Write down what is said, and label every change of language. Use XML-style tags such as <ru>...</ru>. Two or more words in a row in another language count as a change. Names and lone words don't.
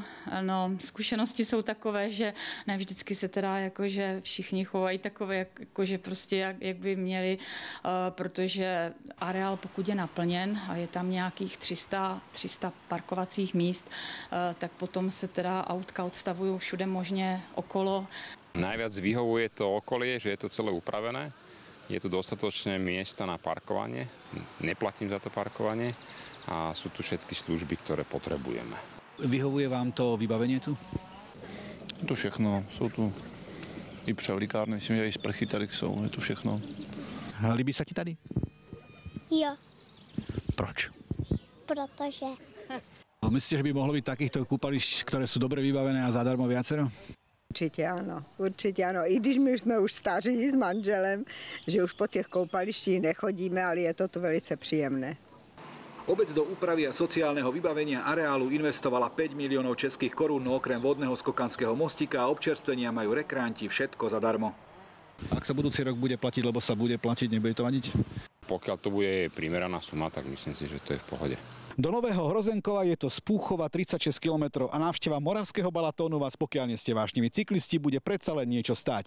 <cs>No, zkušenosti jsou takové, že ne vždycky se teda jakože všichni chovají takové, jakože prostě jak by měli, protože areál, pokud je naplněn a je tam nějakých 300 parkovacích míst, tak potom se teda autka odstavují všude možně okolo.</cs> <sk>Najviac vyhovuje to okolie, že je to celé upravené. Je tu dostatočné miesta na parkovanie, neplatím za to parkovanie a sú tu všetky služby, ktoré potrebujeme. Vyhovuje vám to vybavenie tu?</sk> <cs>To všechno,</cs> <sk>sú tu</sk> <cs>i převlikárny, myslím, že aj sprchy tady sú, je tu všechno. Líbí sa ti tady? Jo. Proč? Protože.</cs> <sk>Myslíte, že by mohlo byť takýchto kúpališť, ktoré sú dobre vybavené a zadarmo viacero?</sk> <cs>Určitě ano. I když my jsme už staří s manželem, že už po těch koupalištích nechodíme, ale je to tu velice příjemné.</cs> <sk>Obec do úpravy a sociálneho vybavenia areálu investovala 5 miliónov českých korún, no okrem vodného skokanského mostíka a občerstvenia majú rekreanti všetko zadarmo. Ak sa budúci rok bude platiť, lebo sa bude platiť, nebude to vadiť? Pokiaľ to bude primeraná suma, tak myslím si, že to je v pohode. Do Nového Hrozenkova je to z Púchova 36 km a návšteva Moravského Balatónu vás, pokiaľ nie ste vášniví cyklisti, bude predsa len niečo stáť.</sk>